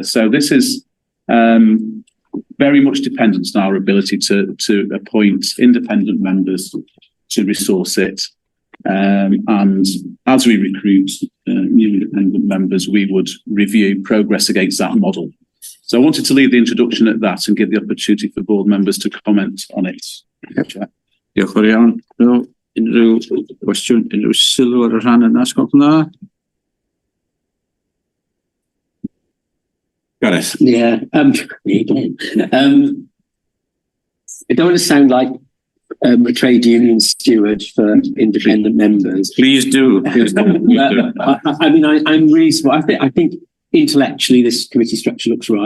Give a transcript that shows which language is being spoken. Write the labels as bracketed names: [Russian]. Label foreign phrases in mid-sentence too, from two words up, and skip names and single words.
[English] So this is very much dependent on our ability to appoint independent members to resource it. And as we recruit new independent members, we would review progress against that model. So I wanted to leave the introduction at that and give the opportunity for board members to comment on it. [Welsh] Diolch yn iawn. Unrhyw gwestiwn, unrhyw sylw ar y rhan yna, sgwrs yna? Gareth. [English] Yeah. Again. I don't want to sound like a trade union steward for independent members. Please do. Please do. I mean, I'm reasonable. I think intellectually this committee structure looks right.